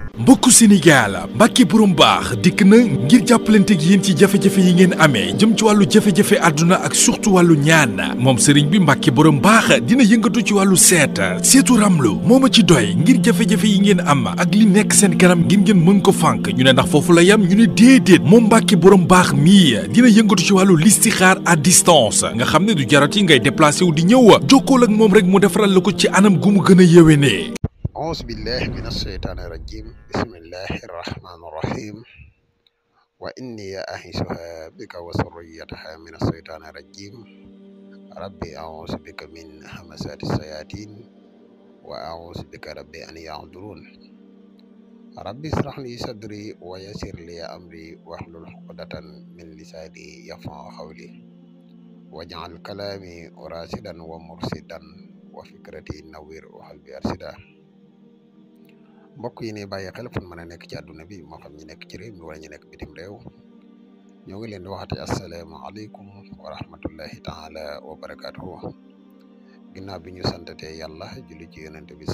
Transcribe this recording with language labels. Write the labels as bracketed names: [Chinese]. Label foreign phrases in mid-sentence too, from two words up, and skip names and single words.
[Wolof] mbokku Sénégal Mbacke borom baax dikk na ngir jàppalante ak yéen ci jafe-jafe yi ngeen amee jëm ci wàllu jafe-jafe àdduna ak surtout wàllu ñaan moom sëriñ bi Mbacke borom baax dina yëngatu ci wàllu seetu ramlu moo ma ci doy ngir jafe-jafe yi ngeen am ak li nekk seen kanam ngir ngeen mën ko fànk ñu ne ndax foofu la yam ñu ne déedéet moom Mbacke borom baax mii dina yëngatu ci wàllu listixaar [French] à distance [Wolof] nga xam ne du jarati ngay déplacé wu di ñëw jokkool ak moom rek mu defaral la ko ci anam gu mu gën a yéwénee. [Arabic] أعوذ بالله من الشيطان الرجيم بسم الله الرحمن الرحيم وإني أعيذها بك وذريتها من الشيطان الرجيم ربي أعوذ بك من همزات الشياطين وأعوذ بك ربي أن يحضرون ربي اشرح لي صدري ويسر لي أمري واحلل عقدة من لساني يفقهوا قولي واجعل كلامي راشدا ومرشدا وفكرتي نوير وقلبي أرشدا [Wolof] mbokk yi ne bàyyi xel fu mën a nekk ci àdduna bi moo xam ñi nekk ci réew mi wala ñu nekk bitim réew ñoo ngi leen di waxati [Arabic] السلام عليكم ورحمة الله تعالى وبركاته [Wolof] ginnaaw bi ñu santatee yàlla julli ci yonente bi